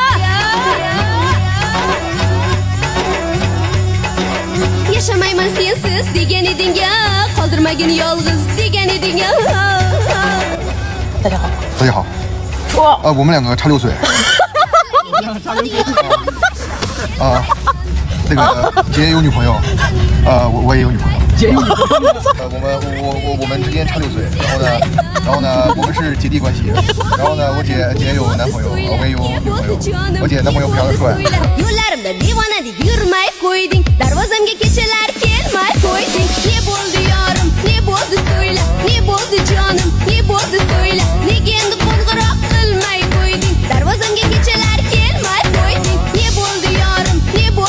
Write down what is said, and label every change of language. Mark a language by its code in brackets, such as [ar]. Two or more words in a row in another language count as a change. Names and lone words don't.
[uz] Yaşamayman sensiz degan eding-a, qoldirmagin yolg'iz degan eding-a. [zh] 大家好。大家好。我们两个差6岁。那个姐有女朋友，我也有女朋友。我们之间差6岁，然后呢，我们是姐弟关系。然后呢，我姐有男朋友，我也有女朋友。我姐男朋友非常的帅。 [uz] Yo'llarimda devonadek yurmay qo'yding, darvozamga kechalari kelmay qo'yding. Ne bo'ldi yorim, ne bo'ldi so'yla, ne bo'ldi jonim, ne bo'ldi so'yla. Nega endi qo'ng'iroq qilmay qo'yding, darvozamga kechalari kelmay qo'yding. Ne bo'ldi yorim, ne